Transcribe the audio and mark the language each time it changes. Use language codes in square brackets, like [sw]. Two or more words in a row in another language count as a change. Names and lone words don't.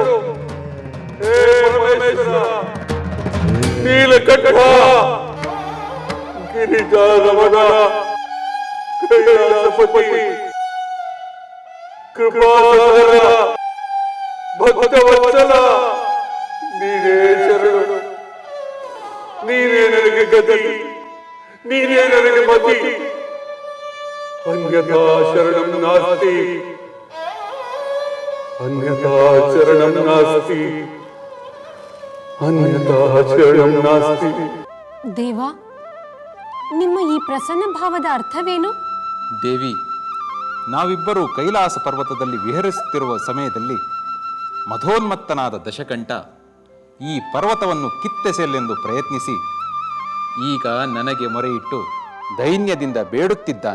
[kn] ಹೇ ಪರಮೇಶ್ವರ, ನೀಲಕಂಠ, ಗಿರಿಜಾರಮಣ, ಕೈಲಾಸಪತಿ, ಕೃಪಾಸಾಗರ, ಭಕ್ತವತ್ಸಲ, ನೀನೇ ಶರಣು. ನೀನೇ ನನಗೆ ಗತಿ, ನೀನೇ ನನಗೆ ಮತಿ. [sa] ಅನ್ಯಥಾ ಶರಣಂ ನಾಸ್ತಿ, ಅನ್ಯಥಾ ಶರಣಂ ನಾಸ್ತಿ, ಅನ್ಯಥಾ ಶರಣಂ ನಾಸ್ತಿ. [kn] ದೇವ, ನಿಮ್ಮ ಈ ಪ್ರಸನ್ನ ಭಾವದ ಅರ್ಥವೇನು? ದೇವಿ, ನಾವಿಬ್ಬರೂ ಕೈಲಾಸ ಪರ್ವತದಲ್ಲಿ ವಿಹರಿಸುತ್ತಿರುವ ಸಮಯದಲ್ಲಿ ಮಧೋನ್ಮತ್ತನಾದ ದಶಕಂಠ ಈ ಪರ್ವತವನ್ನು ಕಿತ್ತೆಸೆಯಲೆಂದು ಪ್ರಯತ್ನಿಸಿ ಈಗ ನನಗೆ ಮೊರೆಯಿಟ್ಟು ದೈನ್ಯದಿಂದ ಬೇಡುತ್ತಿದ್ದಾನೆ.